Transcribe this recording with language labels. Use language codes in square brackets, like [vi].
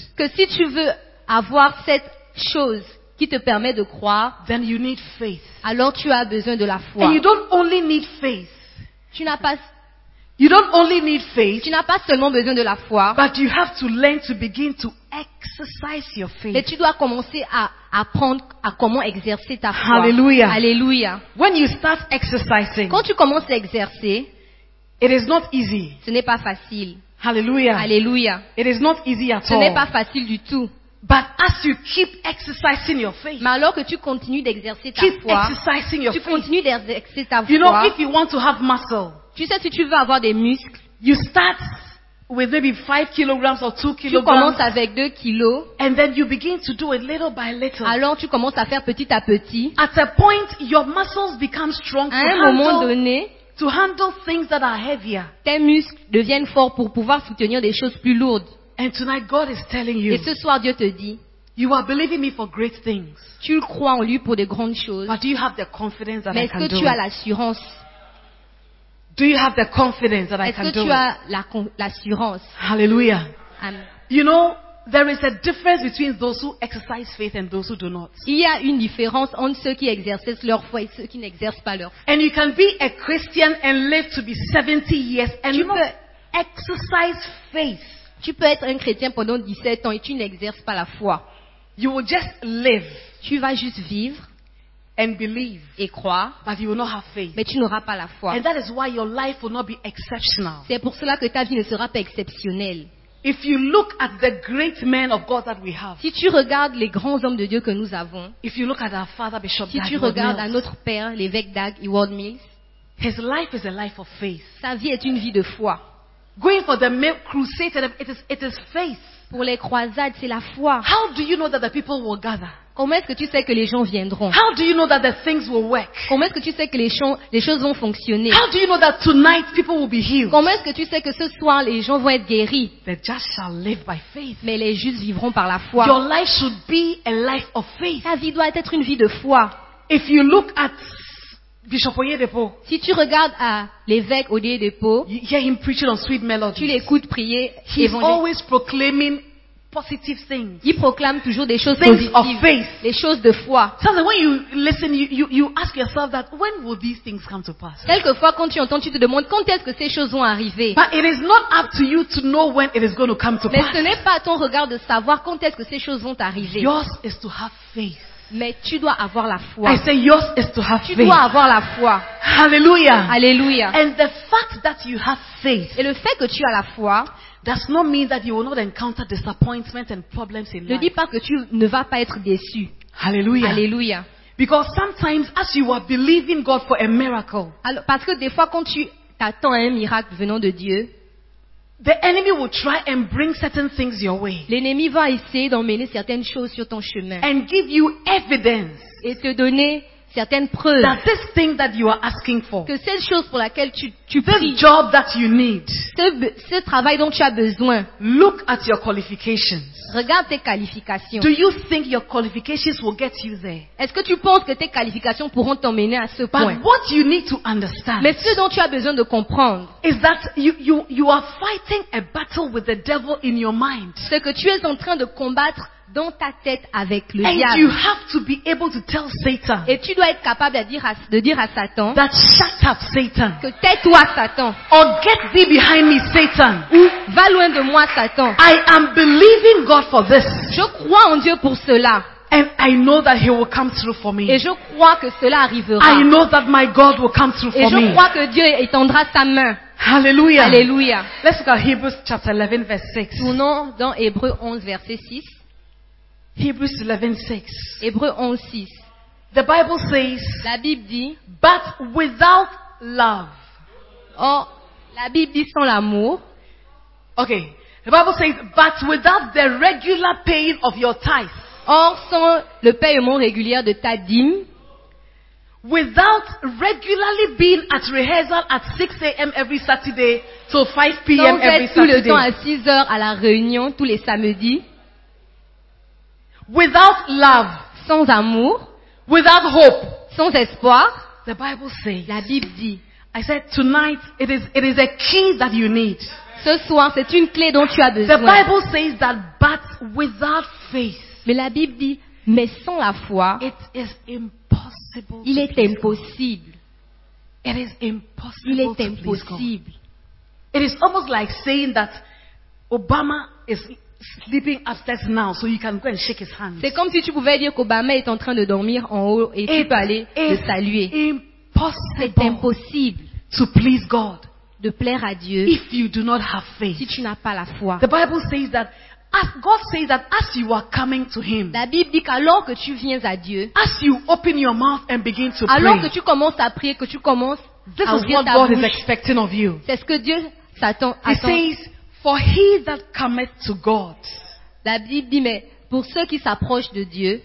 [fr] Que si tu veux avoir cette chose qui te permet de croire. [en] Then you need faith. [fr] Alors tu as besoin de la foi. [en] And you don't only need faith. [fr] Tu n'as pas. [en] You don't only need faith. [fr] Tu n'as pas seulement besoin de la foi. [en] But you have to learn to begin to exercise your faith. [fr] Mais tu dois commencer à apprendre à comment exercer ta foi. [en] Hallelujah. Hallelujah. When you start exercising. [fr] Quand tu commences à exercer. [en] It is not easy. [fr] Ce n'est pas facile. [en] Hallelujah. Hallelujah. It is not easy at [fr] ce [en] all. [fr] Ce n'est pas facile du tout. [en] But as you keep exercising your faith, [fr] mais alors que tu continues d'exercer ta [en] keep [fr] foi, [en] exercising your [fr] tu continues d'exercer ta [en] you [fr] foi. [en] You know, if you want to have muscle, [fr] tu sais si tu veux avoir des muscles, [en] you start with maybe 5 kilograms or 2 kilograms. [fr] Tu commences avec 2 kilos. [en] And then you begin to do it little by little. [fr] Alors tu commences à faire petit à petit. [en] At a point, your muscles become strong. [fr] À un moment donné, [en] to handle things that are heavier. [fr] Tes muscles deviennent forts pour pouvoir soutenir des choses plus lourdes. [en] And tonight God is telling you. [fr] Et ce soir Dieu te dit. [en] You are believing me for great things. [fr] Tu crois en lui pour des grandes choses. [en] But do you have the confidence that [fr] mais [en] I can do it? [fr] Est-ce que tu as l'assurance? [en] Do you have the confidence that [fr] est-ce [en] I can do it? [fr] Est-ce que tu as l'assurance? [en] Hallelujah. You know, there is a difference between those who exercise faith and those who do not. [fr] Il y a une différence entre ceux qui exercent leur foi et ceux qui n'exercent pas leur foi. [en] And you can be a Christian and live to be 70 years and [fr] tu [en] not exercise faith. [fr] Tu peux être un chrétien pendant 17 ans et tu n'exerces pas la foi. [en] You will just live. [fr] Tu vas juste vivre [en] and believe, [fr] et croire, [en] but you will not have faith. [fr] Mais tu n'auras pas la foi. [en] And that is why your life will not be exceptional. [fr] C'est pour cela que ta vie ne sera pas exceptionnelle. [en] If you look at the great men of God that we have, [fr] si tu regardes les grands hommes de Dieu que nous avons, [en] if you look at our father, Bishop [fr] si Dag, tu regardes à notre père, l'évêque Dag, Ewald Mills, [en] his life is a life of faith. [fr] Sa vie est une vie de foi. [en] Going for the crusade, it is faith. [fr] Pour les croisades, c'est la foi. [en] How do you know that the people will gather? [fr] Comment est-ce que tu sais que les gens viendront? [en] How do you know that the things will work? [fr] Comment est-ce que tu sais que les choses vont fonctionner? [en] How do you know that tonight people will be healed? [fr] Comment est-ce que tu sais que ce soir les gens vont être guéris? [en] They just shall live by faith. [fr] Mais les justes vivront par la foi. [en] Your life should be a life of faith. [fr] Ta vie doit être une vie de foi. [en] If you look at Bishop Oyedepo. [fr] Si tu regardes à l'évêque Oyedepo, [en] hear him preaching on sweet melodies. [fr] Tu l'écoutes prier. [en] He's always proclaiming positive things. [fr] Il proclame toujours des choses [en] things [fr] positives. [en] Of faith. [fr] Les choses de foi. [en] So when you listen, you ask yourself that when will these things come to pass? [fr] Quelquefois, quand tu entends, tu te demandes quand est-ce que ces choses vont arriver. [en] But it is not up to you to know when it is going to come to [fr] mais [en] pass. [fr] Mais ce n'est pas à ton regard de savoir quand est-ce que ces choses vont arriver. [en] Yours is to have faith. [fr] Mais tu dois avoir la foi. [en] I say yours is to have [fr] tu [en] faith. [fr] Dois avoir la foi. [en] Hallelujah. [fr] Alléluia. [en] And the fact that you have faith, [fr] et le fait que tu as la foi, [en] does not mean that you will not encounter disappointments and problems in [fr] ne [en] life. [fr] Ne dis pas que tu ne vas pas être déçu. [en] Hallelujah. [fr] Alléluia. [en] Because sometimes as you are believing God for a miracle, [fr] alors, parce que des fois quand tu t'attends à un miracle venant de Dieu, [en] the enemy will try and bring certain things your way. [fr] L'ennemi va essayer d'emmener certaines choses sur ton chemin. [en] And give you evidence. [fr] Et te donner certaines preuves. [en] That this thing that you are asking for. [fr] Que cette chose pour laquelle tu [en] this [fr] prie. [en] This job that you need. [fr] Ce travail dont tu as besoin. [en] Look at your qualifications. [fr] Regarde tes qualifications. [en] Do you think your qualifications will get you there? [fr] Est-ce que tu penses que tes qualifications pourront t'emmener à ce [en] but [fr] point? [en] But what you need to understand. [fr] Mais ce dont tu as besoin de comprendre. [en] Is that you are fighting a battle with the devil in your mind. [fr] C'est que tu es en train de combattre dans ta tête avec le [en] and [fr] diable. [en] You have to be able to tell Satan. [fr] Et tu dois être capable de dire à Satan. [en] That shut up Satan. [fr] Que tais-toi Satan. [en] Or get thee behind me Satan. [fr] Ou va loin de moi Satan. [en] I am believing God for this. [fr] Je crois en Dieu pour cela. [en] And I know that he will come through for me. [fr] Et je crois que cela arrivera. [en] I know that my God will come through [fr] et [en] for me. [fr] Et je crois que Dieu étendra sa main. [en] Hallelujah. Hallelujah. Let's look at Hebrews chapter 11 verse 6. [fr] Tournons dans Hébreux 11 verset 6. [en] Hebrews 11:6. [fr] Hébreux 11:6. [en] The Bible says. [fr] La Bible dit. [en] But without love. [fr] Oh, la Bible dit sans l'amour. [en] Okay. The Bible says, but without the regular paying of your tithes. [fr] Or sans le paiement régulier de ta dîme. [en] Without regularly being at rehearsal at 6 a.m. every Saturday till 5 p.m. [fr] Sans [en] every Saturday. [fr] Tout le temps à 6 heures à la réunion tous les samedis. [en] Without love, [fr] sans amour, [en] without hope, [fr] sans espoir, [en] the Bible says, [fr] la Bible dit, [en] I said tonight it is a key that you need. [fr] Ce soir, c'est une clé dont tu as besoin. [en] The Bible says that but without faith. [fr] Mais la Bible dit mais sans la foi, [en] it is impossible. [fr] Il est impossible. [en] It is impossible. [fr] Il est impossible. [en] It is almost like saying that Obama is sleeping upstairs now, so you can go and shake his hand. [fr] C'est comme si tu pouvais dire qu'Obama est en train de dormir en haut et tu peux aller le saluer. [en] Impossible. [fr] C'est impossible. [en] To please God. [fr] De plaire à Dieu. [en] If you do not have faith. [fr] Si tu n'as pas la foi. [en] The Bible says that As God says that as you are coming to him, [fr] la Bible dit qu'alors que tu viens à Dieu, [en] as you open your mouth and begin to [fr] alors [en] pray, [fr] que tu commences à prier, que tu commences [en] this [fr] à [en] is what [fr] ta [en] God [fr] bouche, [en] is expecting of you. [fr] C'est ce que Dieu s'attend. [en] He says, for he that cometh to God, [fr] la Bible dit mais pour ceux qui s'approchent de Dieu,